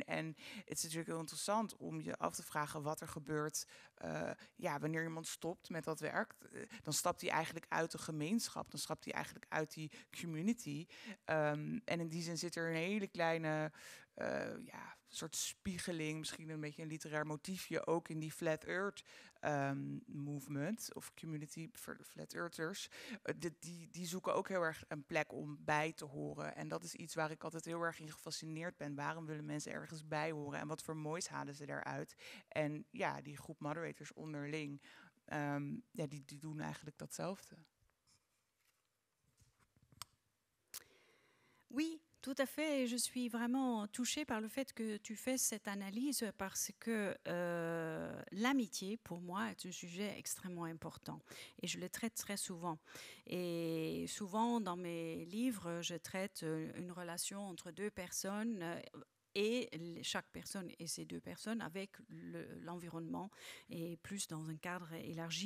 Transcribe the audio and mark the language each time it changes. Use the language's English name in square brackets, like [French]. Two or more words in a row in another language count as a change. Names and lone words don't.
[Dutch] En het is natuurlijk heel interessant om je af te vragen wat er gebeurt wanneer iemand stopt met dat werk. Dan stapt hij eigenlijk uit de gemeenschap. Dan stapt hij eigenlijk uit die community. En in die zin zit er een hele kleine soort spiegeling, misschien een beetje een literair motiefje ook in die [English] Flat Earth movement [Dutch] of community voor de Flat Earthers. Die zoeken ook heel erg een plek om bij te horen. En dat is iets waar ik altijd heel erg in gefascineerd ben. Waarom willen mensen ergens bij horen en wat voor moois halen ze daaruit? En ja, die groep moderators onderling, die doen eigenlijk datzelfde. [French] Oui, tout à fait. Et je suis vraiment touchée par le fait que tu fais cette analyse parce que l'amitié, pour moi, est un sujet extrêmement important. Et je le traite très souvent. Et souvent, dans mes livres, je traite une relation entre deux personnes et chaque personne et ces deux personnes avec l'environnement et plus dans un cadre élargi.